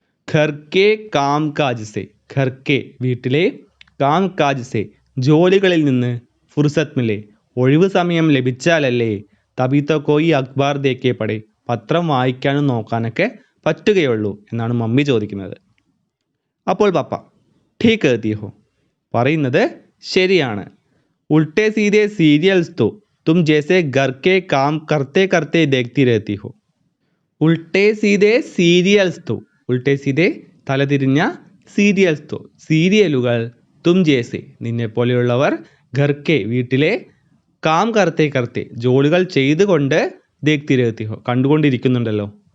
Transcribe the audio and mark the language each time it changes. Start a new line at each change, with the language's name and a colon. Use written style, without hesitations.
Hindi: ഘർ K calm കാജ് say,
Malayalam: ഘർ K വീട്ടിലെ, calm കാജ് say ജോലികളിൽ നിന്ന്,
Hindi: ഫുർസത്ത് മിലെ
Malayalam: ഒഴിവ് സമയം ലഭിച്ചാലല്ലേ,
Hindi: തബി തക് കോയി അഖ്ബാർ ദേഖേ പടേ
Malayalam: പത്രം വായിക്കാനും നോക്കാനൊക്കെ പറ്റുകയുള്ളൂ എന്നാണ് മമ്മി ചോദിക്കുന്നത്. അപ്പോൾ പപ്പ,
Hindi: ഠീക് കഹ്തി ഹോ,
Malayalam: പറയുന്നത് ശരിയാണ്.
Hindi: ഉൾട്ടേ സീധേ സീരിയൽസ് തോ തും ജैसे घर के काम करते करते देखती रहती हो. ഉൾട്ടേ സീധേ സീരിയൽസ് തോ,
Malayalam: ഉൾട്ടേ സീധേ തലതിരിഞ്ഞ, സീരിയൽസ് തോ സീരിയലുകൾ,
Hindi: തും ജേസെ
Malayalam: നിന്നെ പോലെയുള്ളവർ, ഘർക്കെ വീട്ടിലെ,
Hindi: കാം കർത്തേ കർത്തേ
Malayalam: ജോലികൾ ചെയ്തുകൊണ്ട്,
Hindi: ദേഖ്തി രഹത്തി ഹോ
Malayalam: കണ്ടുകൊണ്ടിരിക്കുന്നുണ്ടല്ലോ.